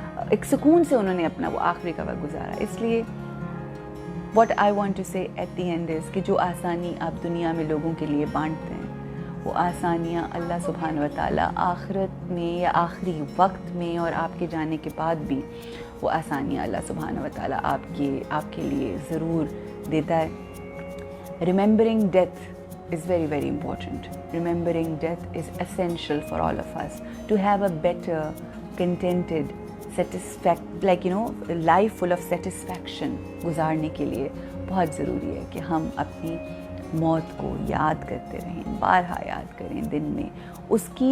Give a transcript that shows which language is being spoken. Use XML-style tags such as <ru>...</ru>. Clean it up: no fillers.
<ur>ایک سکون سے انہوں نے اپنا وہ آخری کا وقت گزارا. اس لیے</ur> <en>what I want to say at the end is</en> <ur>کہ جو آسانی آپ دنیا میں لوگوں کے لیے بانٹتے ہیں, وہ آسانیاں اللہ سبحانہ و تعالیٰ آخرت میں یا آخری وقت میں اور آپ کے جانے کے بعد بھی وہ آسانیاں اللہ سبحانہ و تعالیٰ آپ کے لیے ضرور دیتا ہے.</ur> <en>Remembering death is very, very important. Remembering death is essential for all of us to have a better, contented, like you know, life full of satisfaction</en> <ur>گزارنے کے لیے بہت ضروری ہے کہ ہم اپنی موت کو یاد کرتے رہیں, بارہا یاد کریں دن میں, اس</ur>